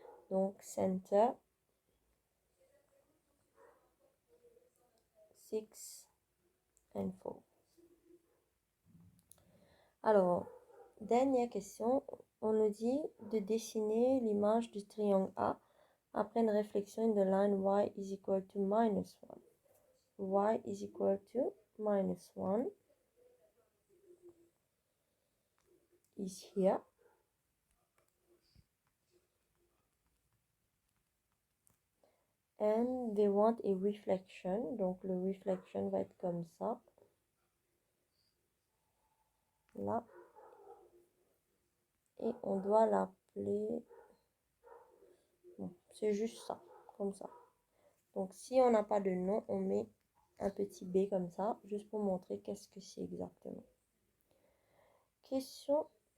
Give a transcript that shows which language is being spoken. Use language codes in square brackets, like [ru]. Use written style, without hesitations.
[fr] Donc, [en] center 6 and 4. [fr] Alors, dernière question, on nous dit de dessiner l'image du triangle A après une réflexion de [en] line y is equal to minus 1. Y is equal to minus 1 is here. And they want a reflection. [fr] Donc, le reflection va être comme ça. Là. Et on doit l'appeler... Bon, c'est juste ça, comme ça. Donc, si on n'a pas de nom, on met un petit b comme ça, juste pour montrer qu'est-ce que c'est exactement. Question.